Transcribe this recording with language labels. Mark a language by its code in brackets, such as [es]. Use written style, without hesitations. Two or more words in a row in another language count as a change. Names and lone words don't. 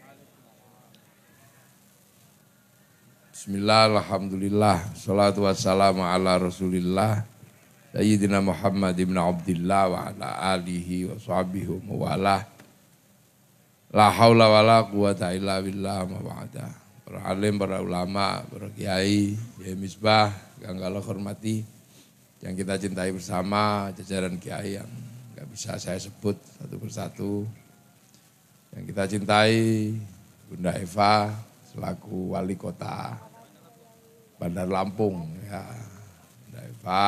[ar] بسم الله الحمد لله والصلاة والسلام على رسول الله سيدنا محمد بن عبد الله وعلى آله وصحبه ومن والاه. لا حول ولا قوة إلا بالله أما بعد. [id] Para alim, para ulama, para kiai, ya misbah yang kalau hormati, yang kita cintai bersama, jajaran kiai yang gak bisa saya sebut satu persatu. Yang kita cintai Bunda Eva selaku wali kota Bandar Lampung, ya Bunda Eva.